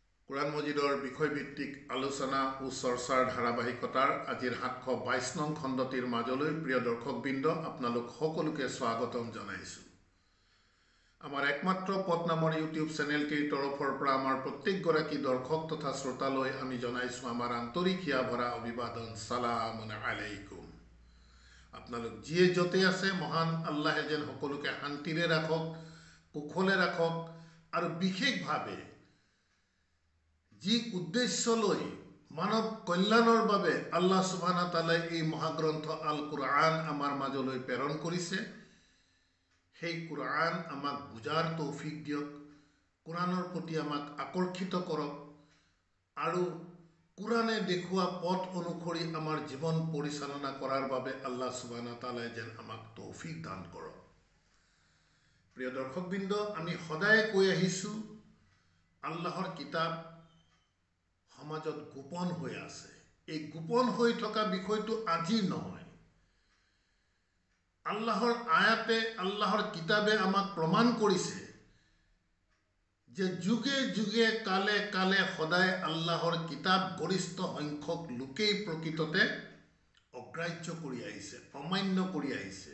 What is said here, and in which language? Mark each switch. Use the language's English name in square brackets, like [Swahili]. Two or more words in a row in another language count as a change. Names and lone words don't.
[Assamese] কুৰাণ মজিদৰ বিষয়ভিত্তিক আলোচনা ও চৰ্চাৰ ধাৰাবাহিকতাৰ আজিৰ 722 নং খণ্ডটিৰ মাজলৈ প্ৰিয় দৰ্শকবৃন্দ আপোনালোক সকলোকে স্বাগতম জনাইছোঁ। আমাৰ একমাত্ৰ পথ নামৰ ইউটিউব চেনেলটিৰ তৰফৰ পৰা আমাৰ প্ৰত্যেকগৰাকী দৰ্শক তথা শ্ৰোতালৈ আমি জনাইছোঁ আমাৰ আন্তৰিক হিয়া ভৰা অভিবাদন, [Arabic] سلام عليكم. [Assamese] আপোনালোক যিয়ে য'তে আছে মহান আল্লাহে যেন সকলোকে শান্তিৰে ৰাখক, কুশলে ৰাখক আৰু বিশেষভাৱে যি উদ্দেশ্য লৈ মানৱ কল্যাণৰ বাবে [Arabic] الله سبحانه وتعالى [Assamese] এই মহাগ্ৰন্থ আল কুৰআন আমাৰ মাজলৈ প্ৰেৰণ কৰিছে, সেই কুৰআন আমাক বুজাৰ তৌফিক দিয়ক, কুৰাণৰ প্ৰতি আমাক আকৰ্ষিত কৰক আৰু কুৰাণে দেখুওৱা পথ অনুসৰি আমাৰ জীৱন পৰিচালনা কৰাৰ বাবে [Arabic] الله سبحانه وتعالى [Assamese] যেন আমাক তৌফিক দান কৰক। প্ৰিয় দৰ্শকবৃন্দ, আমি সদায় কৈ আহিছোঁ আল্লাহৰ কিতাপ সমাজত গোপন হৈ আছে। এই গোপন হৈ থকা বিষয়টো আজি নহয়। আল্লাহৰ আয়াতে, আল্লাহৰ কিতাবে আমাক প্ৰমাণ কৰিছে যে যুগে যুগে কালে কালে সদায় আল্লাহৰ কিতাপ গৰিষ্ঠ সংখ্যক লোকেই প্ৰকৃততে অগ্ৰাহ্য কৰি আহিছে, অমান্য কৰি আহিছে।